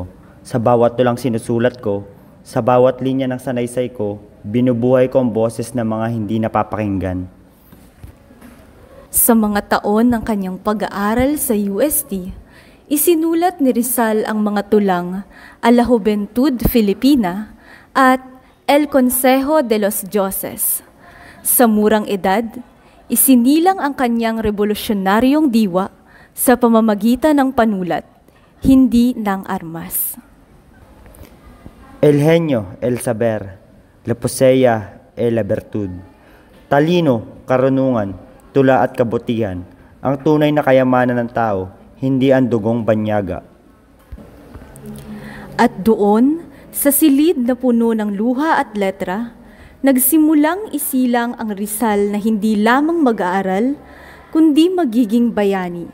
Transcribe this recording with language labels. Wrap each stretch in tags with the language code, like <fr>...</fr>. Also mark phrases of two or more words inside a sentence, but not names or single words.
<tl>Sa bawat tulang sinusulat ko, sa bawat linya ng sanaysay ko, binubuhay ko ang boses ng mga hindi napapakinggan. Sa mga taon ng kanyang pag-aaral sa UST, isinulat ni Rizal ang mga tulang A la Juventud Filipina at El Consejo de los Dioses. Sa murang edad, isinilang ang kanyang revolusyonaryong diwa sa pamamagitan ng panulat, hindi ng armas.</tl> <es>El genio, el saber, la posea, la virtud.</es> <tl>Talino, karunungan, tula at kabutihan, ang tunay na kayamanan ng tao, hindi ang dugong banyaga. At doon, sa silid na puno ng luha at letra, nagsimulang isilang ang Rizal na hindi lamang mag-aaral, kundi magiging bayani.</tl>